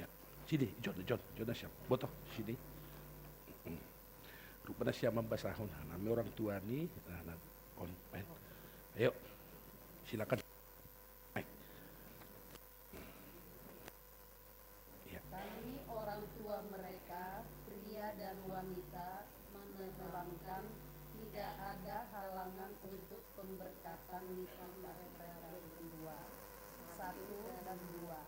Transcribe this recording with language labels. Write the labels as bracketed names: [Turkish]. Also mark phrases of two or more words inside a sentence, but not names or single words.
[Indonesian] Sini, John dah siap. Botoh, sini. Rupanya siap membasahun. Nama orang tua ni, on, main. Ayo, silakan. Ya. Kami orang tua mereka, pria dan wanita, menerangkan tidak ada halangan untuk pemberkatan nikah mereka berdua, 1 dan 2.